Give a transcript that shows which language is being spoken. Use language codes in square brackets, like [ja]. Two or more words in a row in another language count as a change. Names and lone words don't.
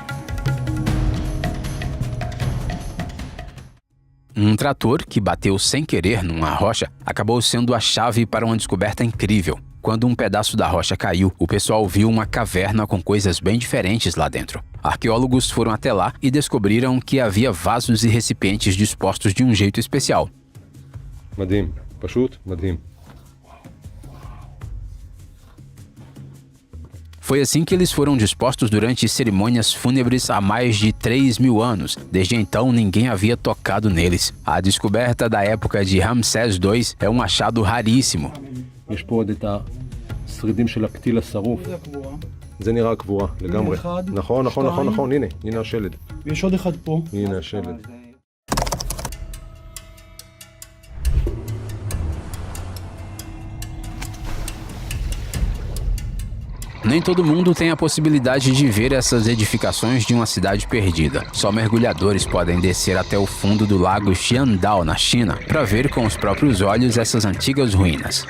[pt] Um trator que bateu sem querer numa rocha acabou sendo a chave para uma descoberta incrível. Quando um pedaço da rocha caiu, o pessoal viu uma caverna com coisas bem diferentes lá dentro. Arqueólogos foram até lá e descobriram que havia vasos e recipientes dispostos de um jeito especial. [he] מדהים, פשוט מדהים. [pt] Foi assim que eles foram dispostos durante cerimônias fúnebres há mais de 3.000 anos. Desde então, ninguém havia tocado neles. A descoberta da época de Ramsés II é um achado raríssimo. [he] יש פה עוד את השרידים של הפתיל השרוף. זה נראה קבורה לגמרי. נכון, נכון, נכון, נכון, הנה השלד. ויש עוד אחד פה. הנה השלד. [pt] Nem todo mundo tem a possibilidade de ver essas edificações de uma cidade perdida. Só mergulhadores podem descer até o fundo do lago Xiandao, na China, para ver com os próprios olhos essas antigas ruínas.